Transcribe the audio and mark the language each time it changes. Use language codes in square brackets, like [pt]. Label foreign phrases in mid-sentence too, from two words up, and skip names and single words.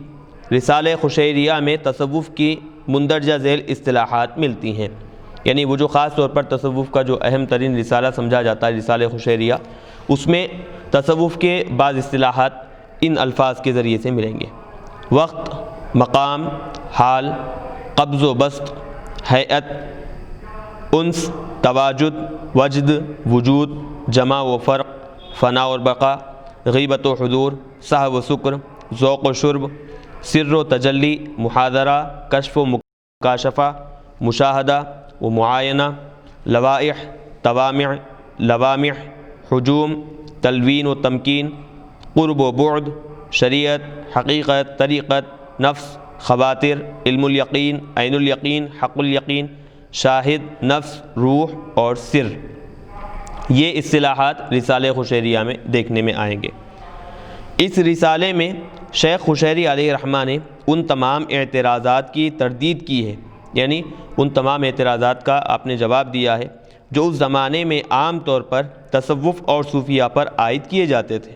[ur] رسالہ قشیریہ میں تصوف کی مندرجہ ذیل اصطلاحات ملتی ہیں، یعنی وہ جو خاص طور پر تصوف کا جو اہم ترین رسالہ سمجھا جاتا ہے رسالہ قشیریہ، اس میں تصوف کے بعض اصطلاحات ان الفاظ کے ذریعے سے ملیں گے: وقت، مقام، حال، قبض و بسط، ہیئت، انس، تواجد، وجد، وجود، جمع و فرق، فنا اور بقا، غیبت و حضور، سہو و سکر، ذوق و شرب، سر و تجلی، محاضرہ، کشف و مکاشفہ، مشاہدہ و معائنہ، لوائح، توامع، لوامع، حجوم، تلوین و تمکین، قرب و بعد، شریعت، حقیقت، طریقت، نفس، خواتر، علم الیقین، عین الیقین، حق الیقین، شاہد، نفس، روح اور سر۔ یہ اصطلاحات رسالہ قشیریہ میں دیکھنے میں آئیں گے۔ اس رسالے میں شیخ قشیری [ar] علیہ رحمہ [ur] نے ان تمام اعتراضات کی تردید کی ہے، یعنی ان تمام اعتراضات کا آپ نے جواب دیا ہے جو اس زمانے میں عام طور پر تصوف اور صوفیہ پر عائد کیے جاتے تھے۔